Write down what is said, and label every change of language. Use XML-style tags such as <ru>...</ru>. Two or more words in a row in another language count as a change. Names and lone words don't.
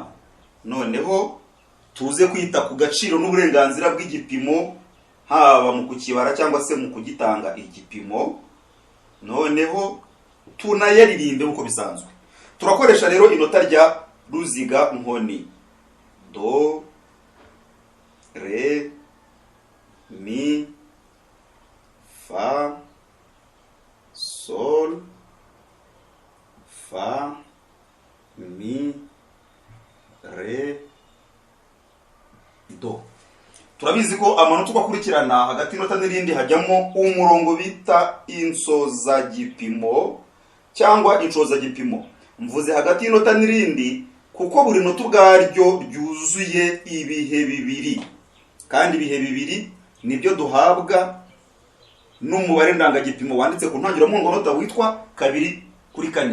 <rw>Noneho tuze kwita ku gaciro n'uburenganzira bw'igipimo, haba mu kukibara cyangwa se mu kugitanga igipimo. Noneho tunayaririmbe uko bisanzwe. Turakoresha rero inota rya ruziga nkoni: do, re, mi, fa, sol, fa, mi, re, do. Turabizi ko amanota ukakurikirana hagati y'inota n'irindi hajyamo umurongo bita insozagipimo cyangwa insozagipimo. Mvuze hagati y'inota n'irindi kuko buri nota ubwaryo ryuzuye ibihe bibiri, kandi ibihe bibiri nibyo duhabwa n'umubare ndangagipimo wanditse ku ntangiramuhongonota witwa 2/4.</rw>